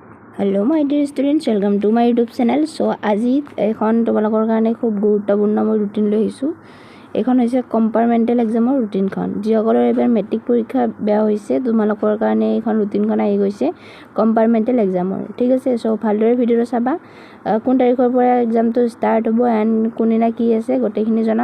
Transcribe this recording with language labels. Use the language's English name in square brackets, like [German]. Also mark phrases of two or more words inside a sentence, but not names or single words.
[English] hello my dear students, welcome to my YouTube channel. [Assamese] सो আজি এখন তোমালোকৰ কাৰণে খুব গুৰুত্বপূৰ্ণ মই ৰুটিন লৈ আহিছোঁ। এখন হৈছে [English] compartmental exam [Assamese] ৰুটিনখন। যিসকলৰ এবাৰ মেট্ৰিক পৰীক্ষা বেয়া হৈছে তোমালোকৰ কাৰণে এখন ৰুটিনখন আহি গৈছে [English] compartmental exam. [Assamese] ঠিক আছে, সো ভালদৰে ভিডিঅ'টো চাবা। কোন তাৰিখৰ পৰা এক্সামটো ষ্টাৰ্ট হ'ব এণ্ড কোনদিনা কি আছে গোটেইখিনি জনাম।